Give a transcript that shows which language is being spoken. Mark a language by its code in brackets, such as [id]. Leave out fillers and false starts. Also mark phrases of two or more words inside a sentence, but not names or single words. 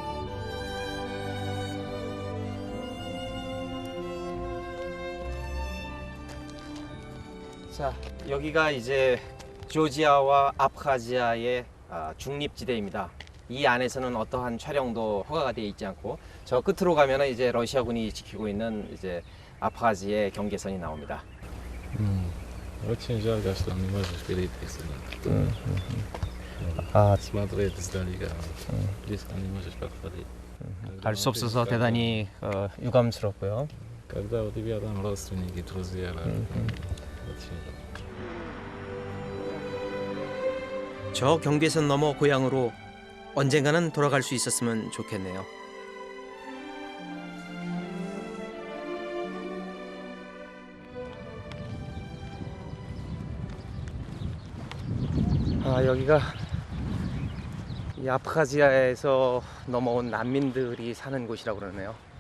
[ko] 자, 여기가 이제 조지아와 아프하지아의 중립지대입니다. 이 안에서는 어떠한 촬영도 허가가 되어 있지 않고 저 끝으로 가면은 이제 러시아군이 지키고 있는 이제 아프하지아의 경계선이 나옵니다. [ru] Очень жалко, что не можешь перейти сюда. Смотреть издалека. Близко не можешь подходить. [ko] 갈 수 없어서 대단히 유감스럽고요. [ru] Когда у тебя там родственники, друзья, очень [ko] 저 경계선 넘어 고향으로 언젠가는 돌아갈 수 있었으면 좋겠네요. 여기가 이 아프하지아에서 넘어온 난민들이 사는 곳이라고 그러네요.